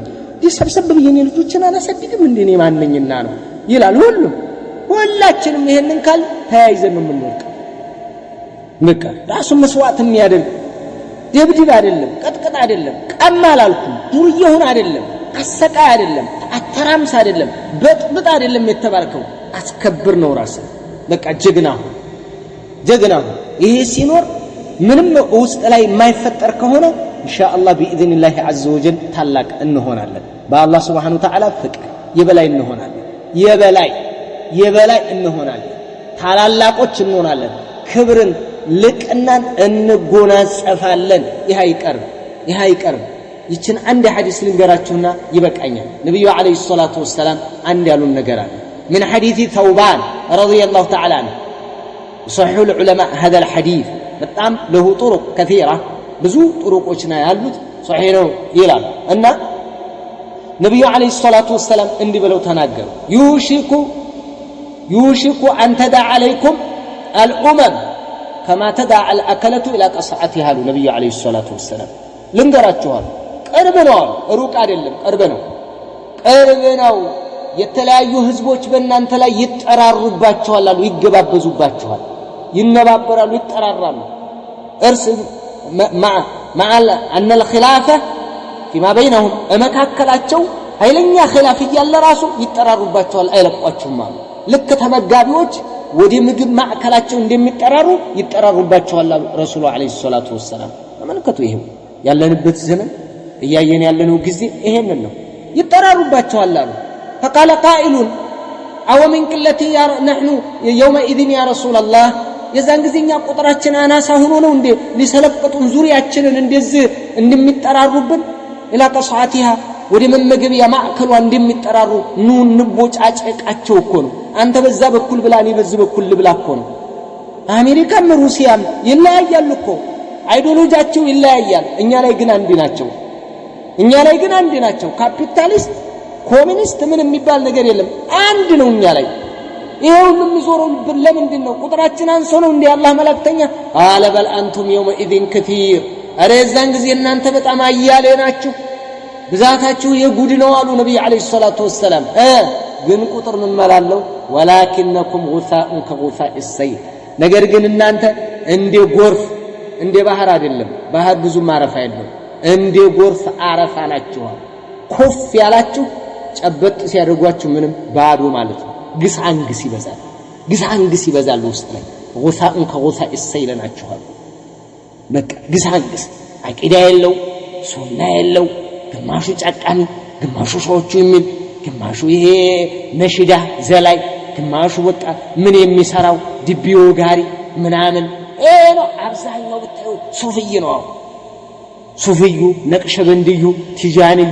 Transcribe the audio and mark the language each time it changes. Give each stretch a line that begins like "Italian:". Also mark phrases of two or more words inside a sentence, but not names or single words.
Amharic: ሰብሰብ ብዬ እኔ ልጆችን አላሳድግም እንዴ እኔ ማንነኝና ነው ይላል ሁላችንም። ይሄንን ካል ተያይዘን ነው የምንወርቀው። በቃ ራሱ መስዋዕት የሚያደርግ ደብድብ አይደለም፣ ቀጥቅጥ አይደለም፣ ቀማ አላልኩም፣ ዱርዬ ሁን አይደለም፣ አሰቃይ አይደለም፣ አተራምስ አይደለም፣ በጥብጥ አይደለም የተባልከው አስከብር ነው ራስህ። በቃ ጀግና ሁን። ይሄ ሲኖር ምንም ውስጥ ላይ የማይፈጠር ከሆነ ኢንሻአላህ بإذنላህ
Arabic: عز وجل
Amharic: ታላቅ እንሆናለን። በአላህ
Arabic: سبحانه وتعالى
Amharic: ፍቅር የበላይ እንሆናለን። የበላይ እንሆናለን። ታላላቆች እንሆናለን። ክብርን ልቅናን እንጎናጸፋለን። ይሄ አይቀርም። ይችን አንድ ሐዲስ ልንገራችሁና ይበቃኛል። ነብዩ
Arabic: عليه الصلاة والسلام
Amharic: አንድ ያሉን ነገር አለ።
Arabic: من حديث ثوبان رضي الله تعالى عنه صحيح العلماء هذا الحديث
Amharic: በጣም
Arabic: له طرق كثيرة
Amharic: ብዙ ጥሩቆች ነው ያሉት صحيح ነው ይላል እና ነብዩ
Arabic: عليه الصلاة والسلام
Amharic: እንዲህ ብለው ተናገሩ።
Arabic: يوشك أن تدع عليكم الأمم كما تدع الأكلة إلى قصعتها النبي عليه الصلاة والسلام
Amharic: ልንገራችኋል። ቅርብ ነው፣ ሩቅ አይደለም፣ ቅርብ ነው። የተለያዩ ህዝቦች በእናንተ ላይ ይጠራሩባችኋል አሉ፣ ይገባበዙባችኋል፣ ይነባበራሉ፣ ይጠራራሉ። እርስ
Arabic: مع أن الخلافة فيما بينهم
Amharic: መካከላቸው ኃይለኛ ኺላፍ እያለ ራሱ ይጠራሩባችኋል፣ አይለቋችሁም አሉ። ልክ ተመጋቢዎች ወደ ምግብ ማዕከላቸው እንደሚጠራሩ ይጠራሩባችኋል አሉ ረሱሉ
Arabic: عليه الصلاة والسلام።
Amharic: ተመልከቱ፣ ይሄው ያለንበት ዘመን እያየን ያለነው ጊዜ ይሄንን ነው። ይጠራሩባችኋል አሉ።
Arabic: فقال قائل أو من قلتي نحن يومئذ يا رسول
Amharic: الله የዛን ጊዜኛ ቁጥራችን አናሳ ሆኖ ነው እንዴ ሊሰለቅጡን ዙሪያችንን እንደዚህ እንደሚጠራሩብን
Arabic: إلى قصعتها
Amharic: ወደ መመገቢያ ማዕከሏ እንደሚጠራሩ ኑ እንቦጫጨቃቸው እኮ ነው። አንተ በዛ በኩል ብላ እኔ በዚህ በኩል ልብላ እኮ ነው። አሜሪካም ሩሲያም ይለያያሉ እኮ አይዲዮሎጂያቸው ይለያያል። እኛ ላይ ግን አንድ ናቸው። ካፒታሊስት ኮሚኒስት ምን የሚባል ነገር የለም፣ አንድ ነው እኛ ላይ። ይሄው የሚዞረው ለምንድን ነው? ቁጥራችን አንሶ ነው እንዴ? አላህ መላእክተኛ አለ በል አንቱም
Arabic: يومئذ كثير
Amharic: አረ የዛን ጊዜ እናንተ በጣም አያሌ ናችሁ፣ ብዛታችሁ የጉድ ነው አሉ ነብዩ
Arabic: عليه الصلاة والسلام።
Amharic: ግን ቁጥር ምን መላለው
Arabic: ولكنكم غثاء كغثاء السيل
Amharic: ነገር ግን እናንተ እንደ ጎርፍ እንደ ባህር አይደለም፣ ባህር ብዙ ማረፍ አይደለም፣ እንደ ጎርፍ አረፋ ናችሁ። ኮፍ ያላችሁ ጨበጥ ሲያደርጓችሁ ምንም ባዶ ማለት ነው። ግሳንግስ ይበዛል ውስጥ ላይ
Arabic: غثاء كغثاء السيل
Amharic: ናችሁ። በቃ ግሳንግስ አቂዳ የለው፣ ሱና የለው፣ ግማሹ ጫቃሚ፣ ግማሹ ሰዎቹ የሚል፣ ግማሹ ይሄ ነሽዳ ዘላይ፣ ግማሹ በቃ ምን የሚሰራው ድቢዮ ጋሪ ምናምን ነው። አብዛኛው ብታዩ ሱፍይ ነው። ሱፍዩ፣ ነቅሸበንድዩ፣ ቲጃንዩ፣